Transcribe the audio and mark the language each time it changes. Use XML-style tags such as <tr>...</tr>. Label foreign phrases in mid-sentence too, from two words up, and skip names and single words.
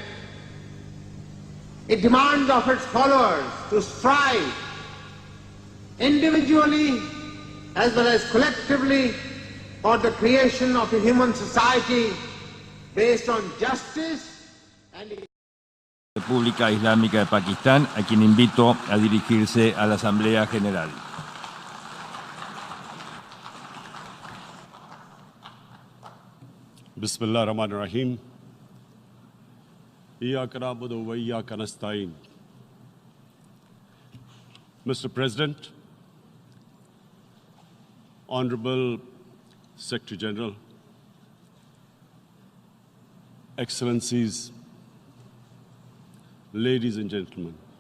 <en>It demands of its followers to strive individually as well as collectively for the creation of a human society based on justice and</en> <es>República Islámica de Pakistán, a quien invito a dirigirse a la Asamblea General.</es> <ar>بسم الله الرحمن الرحيم. إياك نعبد وإياك نستعين.</ar> <en>Mr. President, Honorable Secretary General, Excellencies, ladies and gentlemen,</en>